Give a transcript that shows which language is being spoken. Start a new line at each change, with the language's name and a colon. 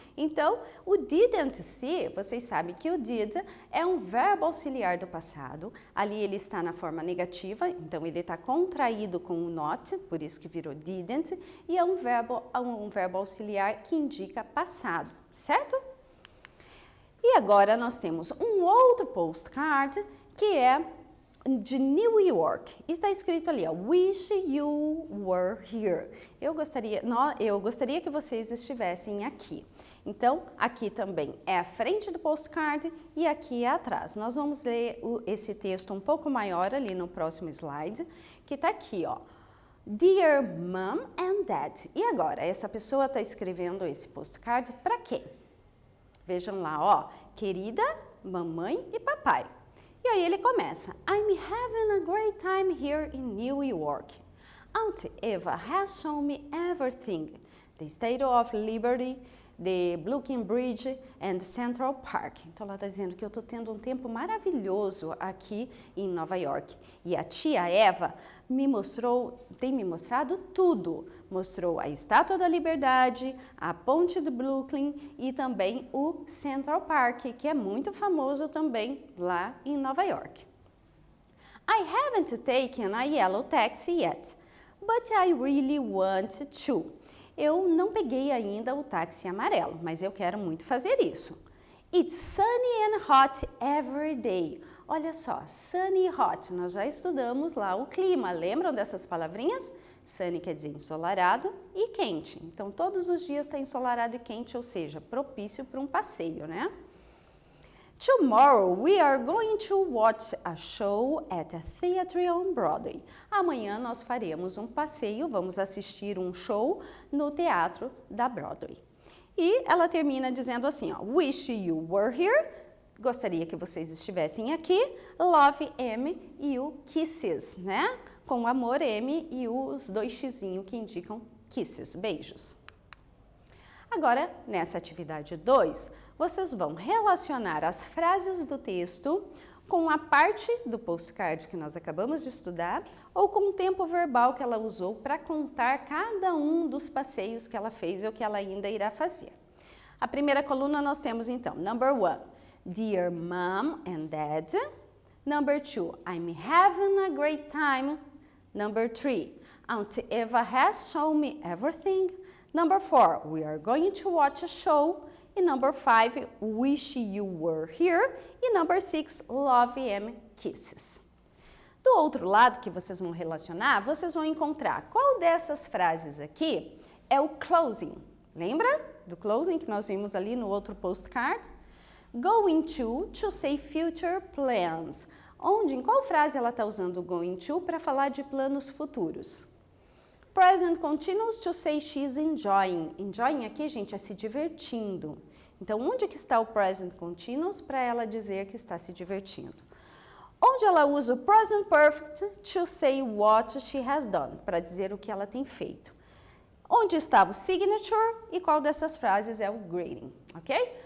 Portuguese: Então, o didn't see, vocês sabem que o did é um verbo auxiliar do passado, ali ele está na forma negativa, então ele está contraído com o not, por isso que virou didn't, e é um verbo auxiliar que indica passado, certo? E agora nós temos um outro postcard, que é de New York. Está escrito ali, ó,
English: Wish you were here.
Portuguese: Eu gostaria que vocês estivessem aqui. Então, aqui também é a frente do postcard e aqui é atrás. Nós vamos ler esse texto um pouco maior ali no próximo slide, que está aqui, ó.
English: Dear Mom and Dad.
Portuguese: E agora, essa pessoa está escrevendo esse postcard para quem? Vejam lá, ó, querida mamãe e papai. E aí ele começa,
English: I'm having a great time here in New York. Aunt Eva has shown me everything, the Statue of Liberty, the Brooklyn Bridge and Central Park.
Portuguese: Então ela está dizendo que eu estou tendo um tempo maravilhoso aqui em Nova York. E a tia Eva tem me mostrado tudo. Mostrou a Estátua da Liberdade, a Ponte do Brooklyn e também o Central Park, que é muito famoso também lá em Nova York.
English: I haven't taken a yellow taxi yet, but I really want to.
Portuguese: Eu não peguei ainda o táxi amarelo, mas eu quero muito fazer isso.
English: It's sunny and hot every day.
Portuguese: Olha só, sunny e hot, nós já estudamos lá o clima. Lembram dessas palavrinhas? Sunny quer dizer ensolarado e quente. Então, todos os dias está ensolarado e quente, ou seja, propício para um passeio, né?
English: Tomorrow we are going to watch a show at a theater on Broadway.
Portuguese: Amanhã nós faremos um passeio, vamos assistir um show no teatro da Broadway. E ela termina dizendo assim, ó,
English: Wish you were here.
Portuguese: Gostaria que vocês estivessem aqui. Love M e o kisses, né? Com amor M e os dois xizinhos que indicam kisses, beijos. Agora, nessa atividade 2, vocês vão relacionar as frases do texto com a parte do postcard que nós acabamos de estudar ou com o tempo verbal que ela usou para contar cada um dos passeios que ela fez ou que ela ainda irá fazer. A primeira coluna nós temos então,
English: number 1, Dear Mom and Dad. Number 2, I'm having a great time. Number 3, Aunt Eva has shown me everything. Number 4, we are going to watch a show. E number 5, wish you were here. E number 6, love and kisses.
Portuguese: Do outro lado que vocês vão relacionar, vocês vão encontrar qual dessas frases aqui é o closing. Lembra do closing que nós vimos ali no outro postcard?
English: Going to say future plans.
Portuguese: Em qual frase ela está usando o going to para falar de planos futuros?
English: Present continuous to say she's enjoying.
Portuguese: Enjoying aqui, gente, é se divertindo. Então, onde que está o present continuous para ela dizer que está se divertindo? Onde ela usa o present perfect
English: to say what she has done,
Portuguese: para dizer o que ela tem feito. Onde estava o signature e qual dessas frases é o greeting, ok?